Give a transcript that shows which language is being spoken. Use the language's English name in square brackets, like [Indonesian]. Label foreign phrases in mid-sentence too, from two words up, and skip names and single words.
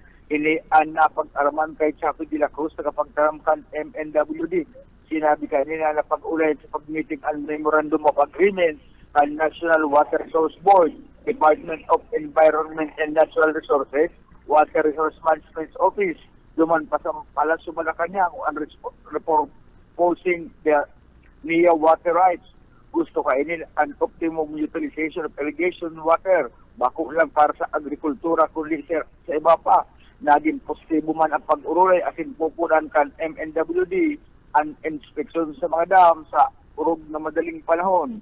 [Bikol] Ini ang napag-araman kay Chaco de la Cruz na kapagtaramkan MNWD. Sinabi kanina na pag-ulay sa pag-meeting ang Memorandum of Agreement ang National Water Source Board, Department of Environment and Natural Resources, Water Resource Management Office, duman pa sa Palasyo Malacanang ang [English] proposing the NIA water rights. [Bikol] Gusto kainin ang [English] optimum utilization of irrigation water, [Bikol] bako lang para sa agrikultura kundi sa iba pa. Naging positibo man ang pag-ururay asin pupunan kan MNWD ang inspeksyon sa mga dam sa urog na madaling panahon.